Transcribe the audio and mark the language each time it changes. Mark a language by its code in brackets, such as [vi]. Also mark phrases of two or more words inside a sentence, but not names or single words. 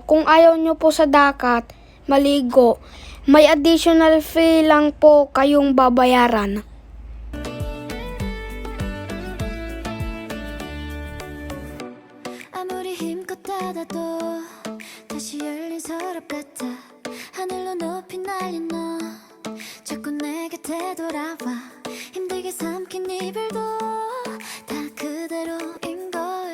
[tl] Kung ayaw nyo po sa dagat maligo, may [en] additional fee [tl] lang po kayong babayaran. [ko] 아무리 힘껏 닫아도 다시 열린 서랍 같아 하늘로 높이 날린 너 자꾸 내 곁에 돌아와 힘들게 삼킨 이별도 다 그대로인 걸